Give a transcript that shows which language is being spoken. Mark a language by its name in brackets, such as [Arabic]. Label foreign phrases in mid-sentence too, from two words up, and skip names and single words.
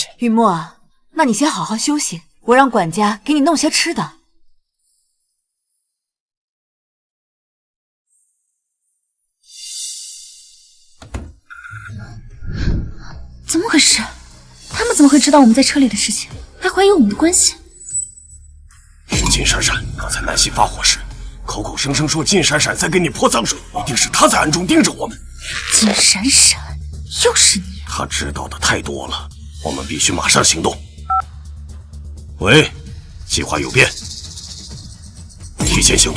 [Chinese] 雨墨啊，那你先好好休息，我让管家给你弄些吃的。怎么回事？他们怎么会知道我们在车里的事情，还怀疑我们的關係？是金閃閃，剛才南希發火時，口口聲聲說金閃閃在給你潑髒水，一定是他在暗中盯着我們。金閃閃，又是你！他知道的太多了，我們必須馬上行動。喂，計劃有變，提前行動。